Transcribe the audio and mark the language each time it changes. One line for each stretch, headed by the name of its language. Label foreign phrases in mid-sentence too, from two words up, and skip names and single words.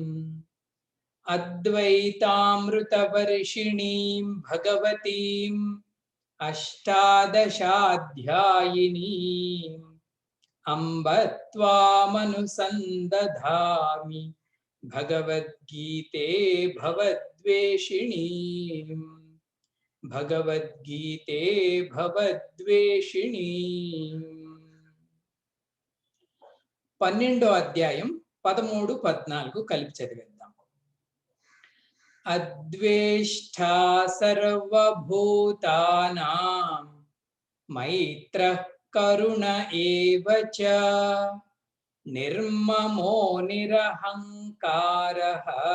Sanskrit: अद्वैतामृतवर्षिणीं भगवतीम् अष्टादशाध्यायिनीम् अम्ब त्वामनुसन्दधामि भगवद्गीते भवद्वेषिणीम् भगवद्गीते भवद्वेषिणीम्।
Telugu: 12వ అధ్యాయం 13, 14 కలిపి చదివేద్దాం.
Sanskrit: అద్వేష్టా సర్వభూతానాం మైత్రః కరుణ ఏవ చ నిర్మమో నిరహంకారః